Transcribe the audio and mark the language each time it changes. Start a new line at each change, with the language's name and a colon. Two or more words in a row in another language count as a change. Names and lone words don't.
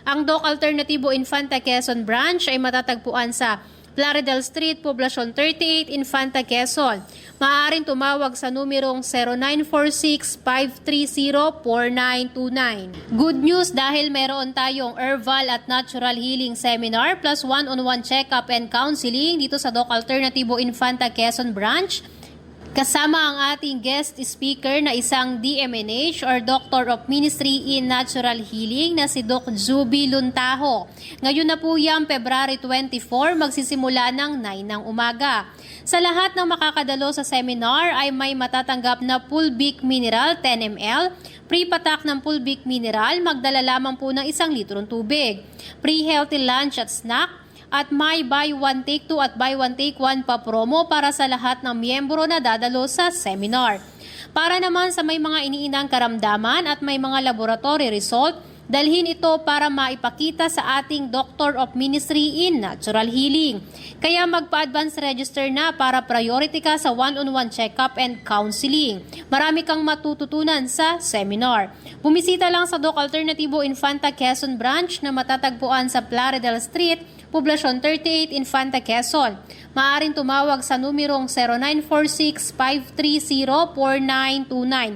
Filipino: Ang Doc Alternativo Infanta Quezon Branch ay matatagpuan sa Plaridel Street, Poblacion 38, Infanta, Quezon. Maaaring tumawag sa numerong 0946-530-4929.
English: Good news
Filipino: dahil meron tayong herbal at
English: natural healing seminar plus one-on-one check-up and counseling
Filipino: dito sa Doc Alternativo Infanta Quezon Branch. Kasama ang ating guest speaker na isang DMNH or
English: Doctor of Ministry in Natural Healing
Filipino: na si Doc Zuby Luntaho. Ngayon na po yan, February 24, magsisimula ng 9 ng umaga. Sa lahat ng makakadalo sa seminar ay may matatanggap na Pulbic Mineral 10 ml, free patak ng Pulbic Mineral, magdala lamang po ng 1 litrong tubig,
English: free healthy lunch
Filipino: at snack, at may
English: buy one take two
Filipino: at
English: buy one take one
Filipino: pa promo para sa lahat ng miyembro na dadalo sa seminar. Para naman sa may mga iniinang karamdaman at may mga
English: laboratory result,
Filipino: dalhin ito para maipakita sa ating
English: Doctor of Ministry in Natural Healing.
Filipino: Kaya magpa-advance register na para priority ka sa
English: one-on-one check-up and counseling.
Filipino: Marami kang matututunan sa seminar. Bumisita lang sa Doc Alternativo Infanta Quezon Branch na matatagpuan sa Plaridel Street, Poblacion 38, Infanta, Quezon. Maaaring tumawag sa numerong 0946-530-4929.